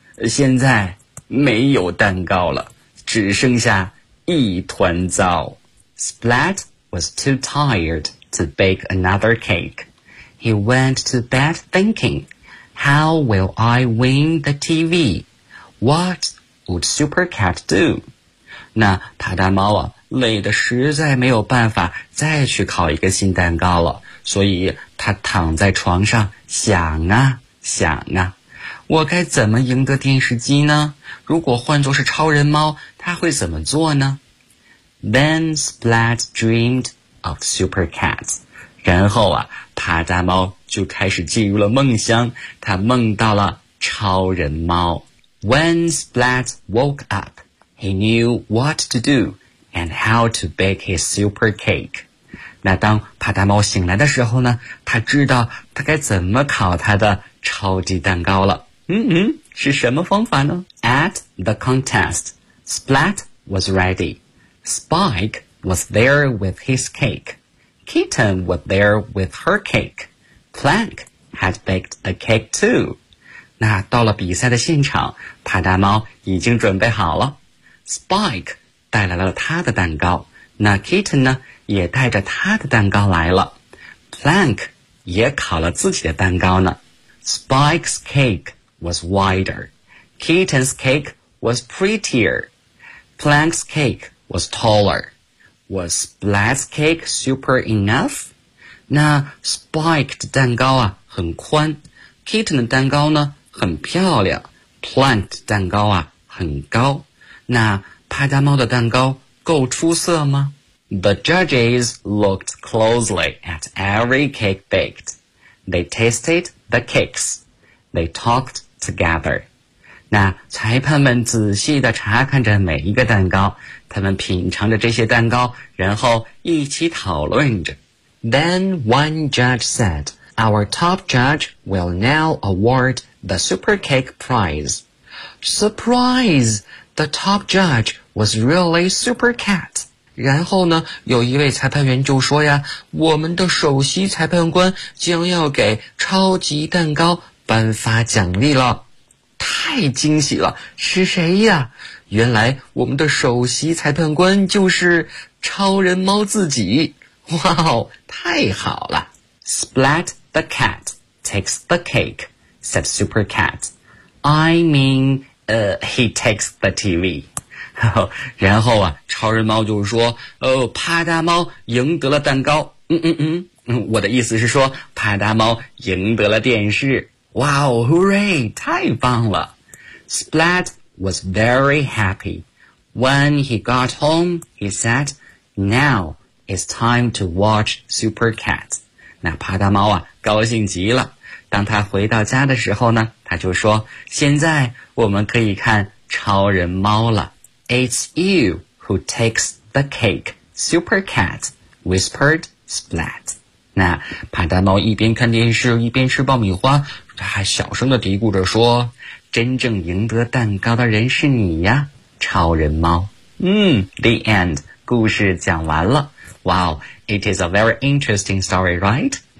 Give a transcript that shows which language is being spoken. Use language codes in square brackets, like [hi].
[zh] 现在没有蛋糕了，只剩下一团糟。 [en] Splat was too tired to bake another cake. He went to bed thinking,How will I win the TV? What would Super Cat do? [zh] 那帕达猫啊，累得实在没有办法再去烤一个新蛋糕了，所以他躺在床上想啊想啊，我该怎么赢得电视机呢？如果换作是超人猫，他会怎么做呢？ [en] Then Splat dreamed of Super Cat. [zh] 然后啊，帕达猫就开始进入了梦乡，他梦到了超人猫。 [en] When Splat woke up, he knew what to do and how to bake his super cake. [zh] 那当帕达猫醒来的时候呢，他知道他该怎么烤他的超级蛋糕了。是什么方法呢？ [en] At the contest, Splat was ready. Spike was there with his cake. Kitten was there with her cake. Plank had baked a cake too. [zh] 那到了比赛的现场，帕达猫已经准备好了。 Spike 带来了他的蛋糕，那 Kitten 呢，也带着他的蛋糕来了。 Plank 也烤了自己的蛋糕呢。 [en] Spike's cake was wider. Kitten's cake was prettier. Plank's cake was taller. Was Black's cake super enough? [zh] 那 Spike 的蛋糕啊很宽， Kitten 的蛋糕呢很漂亮， Plank 的蛋糕啊很高。那帕达猫的蛋糕够出色吗？ [en] The judges looked closely at every cake baked. They tasted the cakes. They talked together. [zh] 那裁判们仔细地查看着每一个蛋糕，他们品尝着这些蛋糕，然后一起讨论着。 [en] Then one judge said, "Our top judge will now award the super cake prize." Surprise! The top judge was really super cat. [zh] 然后呢，有一位裁判员就说呀，我们的首席裁判官将要给超级蛋糕颁发奖励了。太惊喜了，是谁呀？原来我们的首席裁判官就是超人猫自己。哇哦，太好了。 [en] Splat the cat takes the cake, said Super Cat. He takes the TV. [zh] 然后啊，超人猫就说，哦，帕达猫赢得了蛋糕。我的意思是说，帕达猫赢得了电视。 [en] 哇哦， hooray, [zh] 太棒了。 [en] Splat was very happy. When he got home, he said, now it's time to watch Super Cat. [zh] 那帕达猫啊，高兴极了。当他回到家的时候呢，他就说，现在我们可以看超人猫了。 [en] It's you who takes the cake, Super Cat, whispered Splat. [zh] 那帕达猫一边看电视一边吃爆米花，他还小声地嘀咕着说，真正赢得蛋糕的人是你呀，超人猫。 [en] The end, [zh] 故事讲完了。 [en] Wow, it is a very interesting story, right?